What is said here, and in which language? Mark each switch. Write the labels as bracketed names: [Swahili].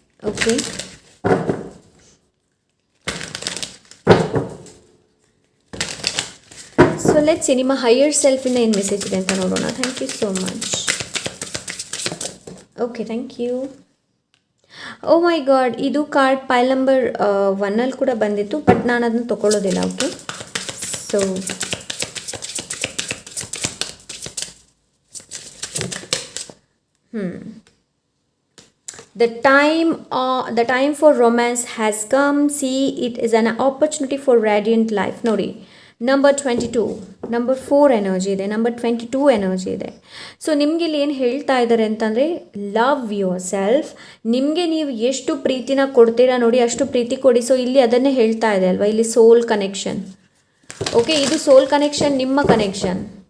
[Kannada] Okay, so let's ನಿಮ್ಮ higher ಸೆಲ್ಫಿಂದ ಏನು message ಇದೆ ಅಂತ ನೋಡೋಣ. [English] Thank you so much. [Kannada] Okay, thank you. O my god, ಇದು ಕಾರ್ಡ್ ಪೈಲ್ ನಂಬರ್ 1 ಕೂಡ ಬಂದಿತ್ತು, ಬಟ್ ನಾನು ಅದನ್ನು ತೊಗೊಳ್ಳೋದಿಲ್ಲ. [English] Okay, so The time for romance has come. See, it is an opportunity for radiant life. [Kannada] ನೋಡಿ, ನಂಬರ್ 22, ನಂಬರ್ 4 ಎನರ್ಜಿ ಇದೆ, number 22 energy ಇದೆ. So ನಿಮಗೆ ಇಲ್ಲಿ ಏನು ಹೇಳ್ತಾ ಇದ್ದಾರೆ ಅಂತಂದರೆ, [English] Love yourself. [Kannada] ನಿಮಗೆ ನೀವು ಎಷ್ಟು ಪ್ರೀತಿನ ಕೊಡ್ತೀರಾ ನೋಡಿ, ಅಷ್ಟು ಪ್ರೀತಿ ಕೊಡಿ. ಸೊ ಇಲ್ಲಿ ಅದನ್ನೇ ಹೇಳ್ತಾ ಇದೆ ಅಲ್ವಾ, ಇಲ್ಲಿ ಸೋಲ್ ಕನೆಕ್ಷನ್. ಓಕೆ, ಇದು ಸೋಲ್ ಕನೆಕ್ಷನ್, ನಿಮ್ಮ ಕನೆಕ್ಷನ್.